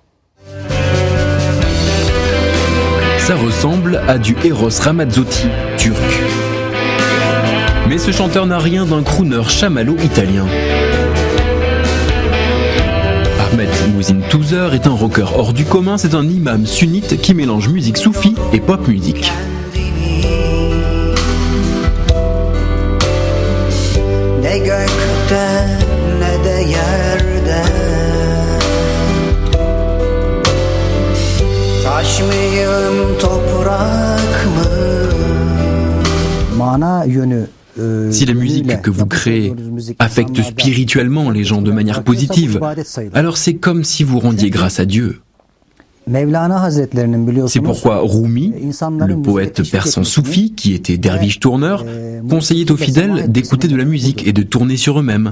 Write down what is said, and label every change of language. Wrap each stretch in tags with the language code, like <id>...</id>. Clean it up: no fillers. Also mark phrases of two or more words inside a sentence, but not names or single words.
<fr>Ça ressemble à du Eros Ramazzotti turc. Mais ce chanteur n'a rien d'un crooner chamallow-italien. Ahmet Muhsin Tuzer est un rocker hors du commun, c'est un imam sunnite qui mélange musique soufie et pop musique.</fr> <tr>Ne gökte ne de yerde Taş mıyım toprak mı Mana yönü.</tr> <fr>Si la musique que vous créez affecte spirituellement les gens de manière positive, alors c'est comme si vous rendiez grâce à Dieu. C'est pourquoi Rumi, le poète persan soufi qui était derviche tourneur, conseillait aux fidèles d'écouter de la musique et de tourner sur eux-mêmes.</fr>